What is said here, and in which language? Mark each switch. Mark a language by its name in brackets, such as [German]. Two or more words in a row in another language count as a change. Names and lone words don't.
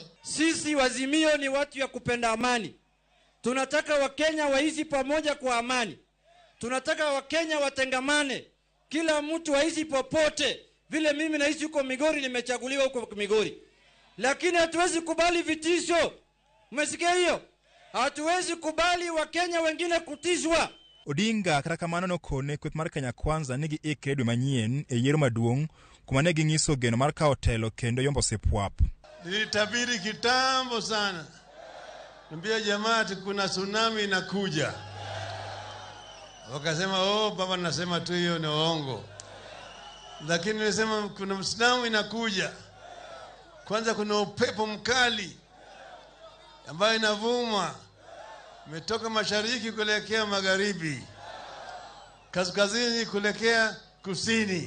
[Swahili] Sisi Wazimio ni watu ya kupenda amani. Tunataka Wakenya waishi pamoja kwa amani. Tunataka Wakenya watengamane. Kila mtu waishi popote. Vile mimi naishi huko Migori, nimechaguliwa huko Migori. Lakini hatuwezi kubali vitisho. Umesikia hiyo? Hatuwezi kubali Wakenya wengine kutishwa. [Luo (Kenya and Tanzania)] Odinga kata kamano nokone kweth mar Kenya Kwanza nigi ikre dwe manyien e yiero maduong' kuma ne ginyiso geno mar kawo telo kendo yombo sepwap. [Swahili] Nilitabiri kitambo sana. Niambia jamaa kuna tsunami inakuja. Wakasema baba nasema tu hiyo ni uongo. Lakini nilisema kuna tsunami inakuja. Kwanza kuna upepo mkali ambayo inavuma umetoka mashariki kuelekea magharibi, kaskazini kuelekea kusini.